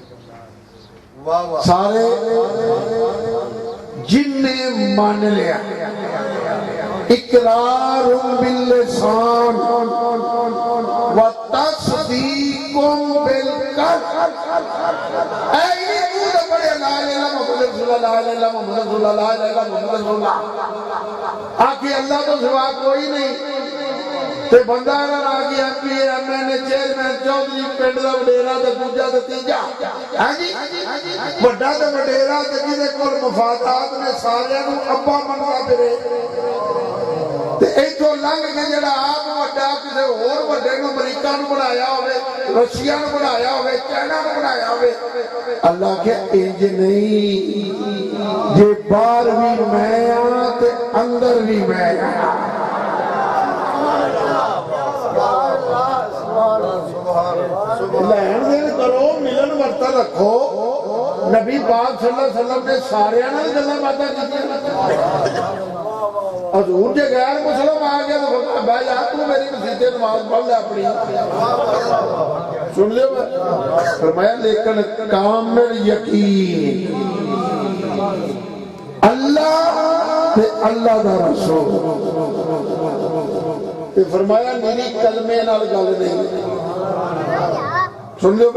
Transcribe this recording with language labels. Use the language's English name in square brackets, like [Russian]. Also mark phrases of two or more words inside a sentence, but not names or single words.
[Punjabi] سارے جنہاں مان لیا, [Arabic] إقرار باللسان و تصديق بالقلب. [Punjabi] اے ایہ تو بڑے [Arabic] لا إله محمد رسول الله، لا إله محمد رسول الله، لا إله محمد رسول الله, [Punjabi] آخر اللہ توں سوا کوئی نہیں. تے بندہ نا آ گیا MP MN چیئرمین چوہدری پنڈ دا وڈیرا تے دوجا تے تیجا، ہاں جی وڈا تے وڈیرا تے جیہدے کول مفادات نے ساریاں نوں ابا منندا پھرے، تے ایتھوں لنگھ کے جیہڑا آپ وڈا کسے ہور وڈے نوں امریکہ نوں بنایا ہووے، رشیا نوں بنایا ہووے، چائنا نوں بنایا ہووے. اللہ کے انج نہیں، جے باہر بھی میں آں تے اندر بھی میں آں. لین دین کرو، ملن ورتن رکھو. نبی پاک [Arabic] صلى الله عليه وسلم [Punjabi] نے سارے نال گلاں باتاں کیتیاں. حضور جے غیر مسلم آ گیا تو بھائی جا تو میری مسیتے نماز پڑھ لے اپنی، سن لیو. فرمایا لیکن کامل یقین اللہ تے اللہ دا رسول، تے فرمایا میری کلمے نال گل نہیں، سن لو.